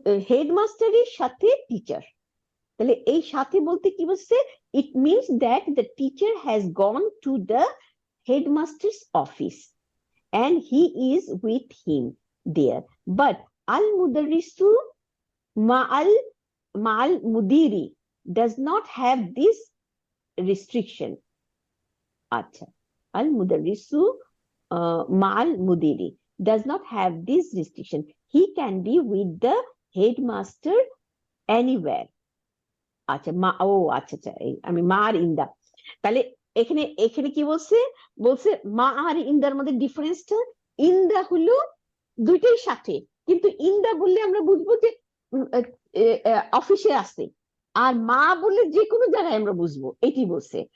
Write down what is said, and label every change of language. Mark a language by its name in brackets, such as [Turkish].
[English] হেডমাস্টারের সাথে টিচার, তাহলে এই সাথে বলতে কি বলছে, it means that the teacher has gone to the headmaster's office and he is with him there, but al mudarrisu ma'al mudiri does not have this restriction. Acha, al mudarrisu ma'al mudiri does not have this restriction, he can be with the headmaster anywhere. [Bangla] আচ্ছা, মা, ও আচ্ছা আচ্ছা, আমি মা আর ইন্দা, তাহলে এখানে এখানে কি বলছে, বলছে মা আর ইন্দার মধ্যে ডিফারেন্সটা, ইন্দা হলো দুইটাই সাথে, কিন্তু ইন্দা বললে আমরা বুঝবো যে অফিসে আছে, আর মা বললে যে কোনো জায়গায় আমরা বুঝবো, এটি বলছে।